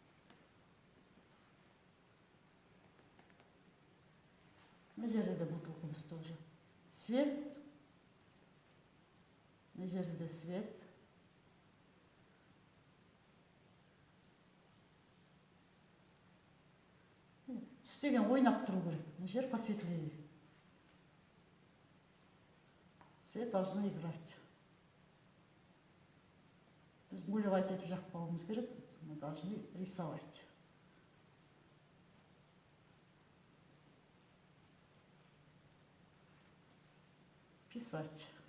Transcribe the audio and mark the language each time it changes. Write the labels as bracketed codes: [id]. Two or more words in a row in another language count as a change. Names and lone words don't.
[kk] Мына жерде де бутылкамыз тоже. Свет. Мына жерде де свет. Түстеген ойнап тұру керек. Мына жер [ru] посветлее. Свет должно играть. [kk] Біз гулевать етіп жақпауымыз керек. [ru] Мы должны рисовать. Писать.